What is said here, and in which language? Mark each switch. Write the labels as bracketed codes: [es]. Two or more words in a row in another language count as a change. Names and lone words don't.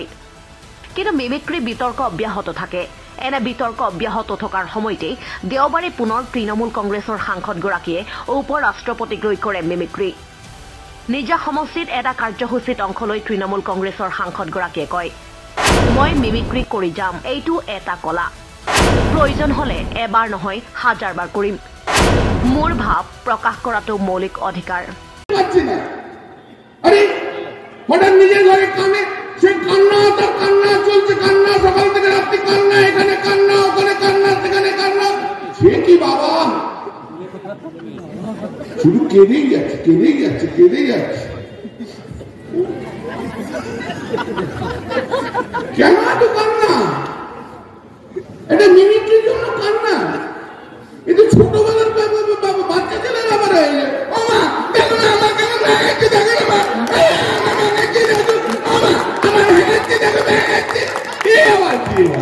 [as] কিন্তু মিমিক্ৰি বিতৰ্ক অব্যাহত থাকে এনে বিতৰ্ক অব্যাহত থকাৰ সময়তে দেওবাৰে পুনৰ তৃণমূল কংগ্ৰেছৰ সাংসদগৰাকীয়ে উপৰাষ্ট্ৰপতিক লৈ কৰে মিমিক্ৰি নিজা সমষ্টিত এটা কাৰ্যসূচীত অংশ লৈ তৃণমূল কংগ্ৰেছৰ সাংসদগৰাকীয়ে কয় মই মিমিক্ৰি কৰি যাম এইটো এটা কলা প্ৰয়োজন হলে এবাৰ নহয় হাজাৰবাৰ কৰিম মোৰ ভাৱ প্ৰকাশ কৰাটো মৌলিক অধিকাৰ [bn] আরে হঠাৎ নিজের ঘরে কানে সে কান্না তার কান্না চলছে কান্না সকাল থেকে রাত্রি কান্না এখানে কান্না ওখানে কান্না সেখানে কান্না সে কি বাবা শুধু কেঁদেই যাচ্ছে কেন এত কান্না এটা মিমিক্রির জন্য কান্না এ তো ছোটবেলার বাচ্চা ছেলেরা আবার হয়ে যায় ও মা দেখো না আমার কেমন হয়েছে দেখো না মা আমার হয়েছে দেখো আমার হয়েছে দেখো এ আবার কি